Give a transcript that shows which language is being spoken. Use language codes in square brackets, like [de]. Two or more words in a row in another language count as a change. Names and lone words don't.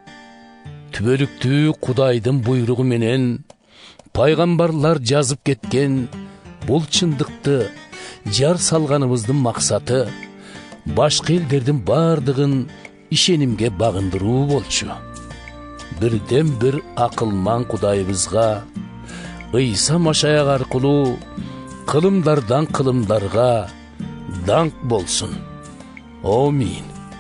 [ky] Түбөлүктүү Кудайдын буйругу менен пайгамбарлар жазып кеткен бул чындыкты жар салганыбыздын максаты башка элдердин бардыгын ишенимге багындыруу болчу. бирден бир акылман Кудайыбызга, Иса Машайак аркылуу кылымдардан кылымдарга даңк болсун. Amin.